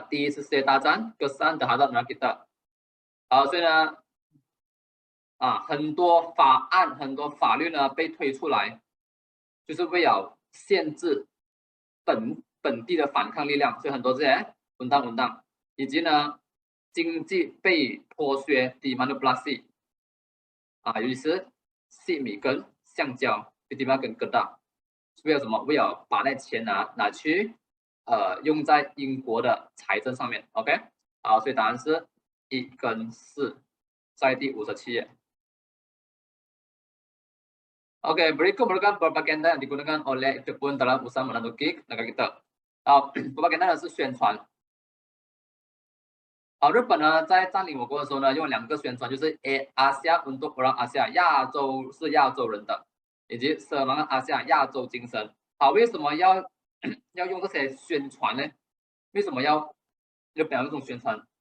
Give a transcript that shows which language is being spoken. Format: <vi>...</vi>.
<zh>第1次世界大战，</zh> <ms>kesan terhadap negara kita。</ms> <zh>好，所以呢，很多法案、很多法律呢被推出来，就是为了限制本地的反抗力量，所以很多这些文档，以及呢经济被剥削 demanipulasi 尤其是细米跟橡胶 ，demanipulasi 跟kedah，是为了什么？为了把那钱拿去用在英国的财政上面 ，OK， 好，所以答案是1跟4，在第57页。</zh> <ms>Oke, berikut merupakan propaganda yang digunakan oleh Jepun dalam usaha menakluki negara kita。</ms> <zh>propaganda 呢是宣传。日本呢在占领我国的时候呢，用2个宣传，就是</zh> <ms>Asia untuk orang Asia，</ms> <zh>亚洲是亚洲人的，以及 Semangat Asia 亚洲精神。为什么要用这些宣传呢？为什么要表这种宣传？</zh>